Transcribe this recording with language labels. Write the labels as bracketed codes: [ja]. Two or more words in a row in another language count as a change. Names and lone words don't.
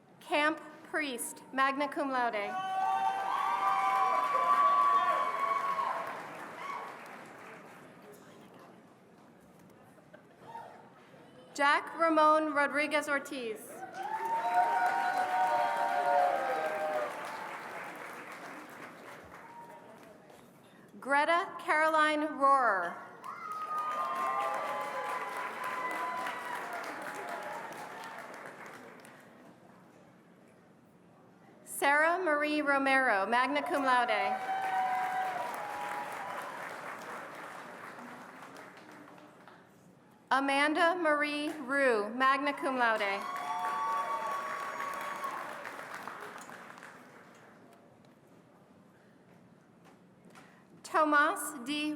[la] Camp Priest, magna cum laude. [en] Jack Ramon Rodriguez Ortiz. Greta Caroline Rohrer. Sarah Marie Romero, [la] magna cum laude. [en] Amanda Marie Rue, [la] magna cum laude. [en] Tomas D.